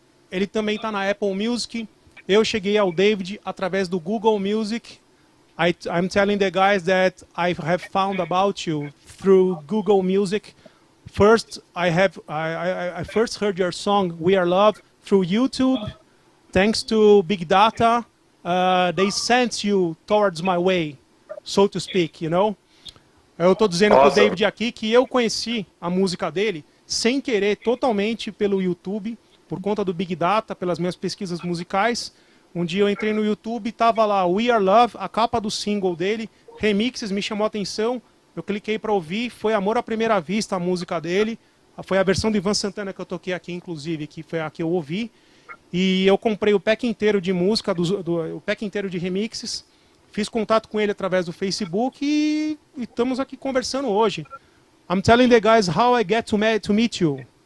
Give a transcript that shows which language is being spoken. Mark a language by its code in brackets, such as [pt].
[pt] Ele também está na Apple Music. Eu cheguei ao David através do Google Music. [en] I'm telling the guys that I have found about you through Google Music. First, I first heard your song "We Are Love" through YouTube. Thanks to big data, they sent you towards my way, so to speak, you know. [pt] Eu estou dizendo para o David aqui que eu conheci a música dele sem querer, totalmente pelo YouTube, por conta do big data, pelas minhas pesquisas musicais. Um dia eu entrei no YouTube e estava lá "We Are Love", a capa do single dele, Remixes, me chamou a atenção. Eu cliquei para ouvir, foi amor à primeira vista a música dele. Foi a versão do Ivan Santana que eu toquei aqui, inclusive, que foi a que eu ouvi. E eu comprei o pack inteiro de música, o pack inteiro de remixes. Fiz contato com ele através do Facebook e estamos aqui conversando hoje. [en] I'm telling the guys how I get to meet you.